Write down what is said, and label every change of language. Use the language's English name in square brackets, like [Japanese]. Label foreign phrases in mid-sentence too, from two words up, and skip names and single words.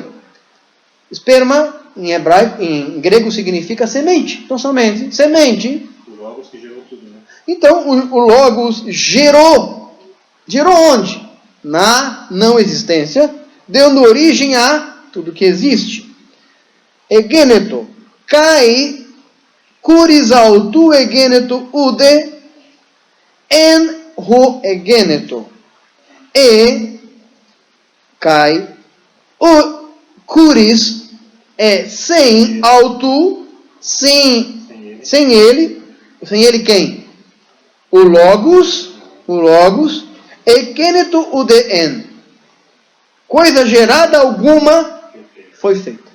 [Portuguese] Esperma, em hebraico, em grego, significa semente. Então, somente semente. O Logos que gerou tudo, né? Então, o Logos gerou. Gerou onde? Na não existência, dando origem a tudo que existe. Egeneto. [Greek] καὶ χωρὶς αὐτοῦ ἐγένετο οὐδὲ ἕν ὃ ἐγένετο. [Portuguese] E kai o kuris é sem autu, sem ele. Sem ele quem? O Logos, [Greek] ἐγένετο οὐδὲ ἕν. [Portuguese] Coisa gerada alguma foi feita.